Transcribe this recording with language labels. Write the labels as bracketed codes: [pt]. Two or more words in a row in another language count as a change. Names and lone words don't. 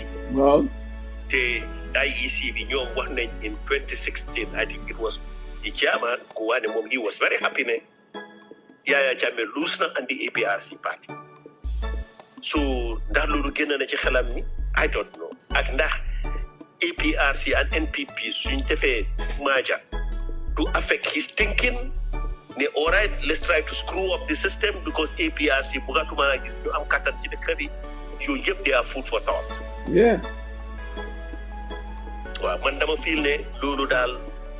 [en] Wow. The IEC [wo] bi ñoom wax nañ [en] in 2016 I think it was the chairman Kuwane Mom, he was very happy ne Yaya Jammeh [wo] lose na [en] and the APRC party. [wo] So ndax loolu génn na ci xelam ni [en] I don't know [wo] ak ndax APRC and NPP suñ defee [en] merger to affect his thinking [wo] ne [en] all right let's try to screw up the system because [wo] APRC bugatuma gis ñu am kattan ci dëkk bi yooyu yëpp [en] they are food for thought. Yeah. [wo] waaw man dama feel ne loolu daal